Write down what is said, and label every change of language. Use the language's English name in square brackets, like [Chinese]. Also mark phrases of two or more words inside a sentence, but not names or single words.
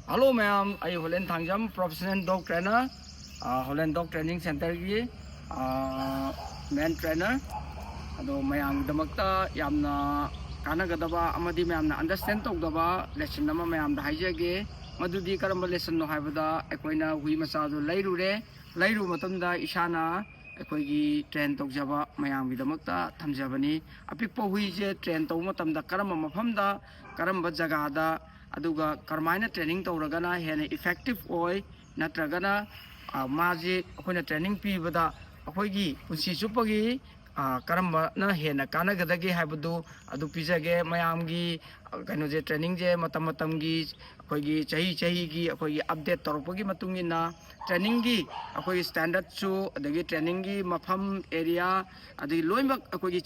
[English] Hello ma'am, I Holland Thangjam, professional dog trainer, Holland Dog Training Center gi main trainer. [Manipuri] Ado mayam damakta yamna kanagadaba amadi mayamna understand tawdaba lesson nama mayam da haijage madudi karamba lesson no haibada akoina hui masadu lairu matamda isana akoigi train tawjaba mayam gi damakta thamjabani apikpo hui je train taw matamda karamba mafamda karamba jagada aduga karmaina training tawragana hena effective oi natragana maji akoina training pibada akoigi punsi chupagi karamba na hena kanagadagi haibadu adu pijage mayamgi kainoje training je matamgi akoigi chahi gi akoigi update torpagi matungina training gi akoigi standard chu adagi training gi mafam area adagi loimak akoigi